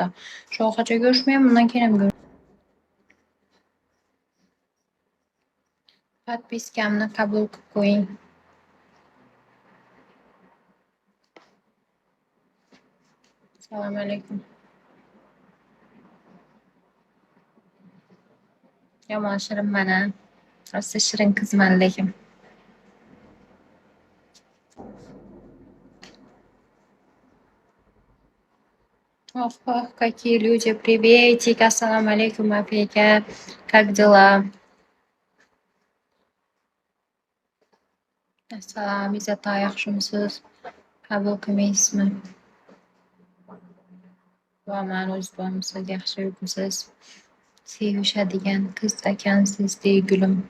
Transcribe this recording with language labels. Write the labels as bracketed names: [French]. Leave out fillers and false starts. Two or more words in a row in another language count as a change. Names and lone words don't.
[Uzbek] Shu qachon ko'rishmayman, undan keyin ham подпискамni qabul qilib qo'ying. Assalomu alaykum. Yomon shirinman a. Rosa shirin qizman lekin. [Russian] Ох, какие люди. Приветик. Ассаламу алейкум, Африка. Как дела? [Uzbek] Assalom, Izzatxon, yaxshimisiz? Qabul qilmaysizmi? Borman, o'zi bormisiz? Yaxshi yuribmisiz? Sevishadigan qiz ekansiz, dey gulim.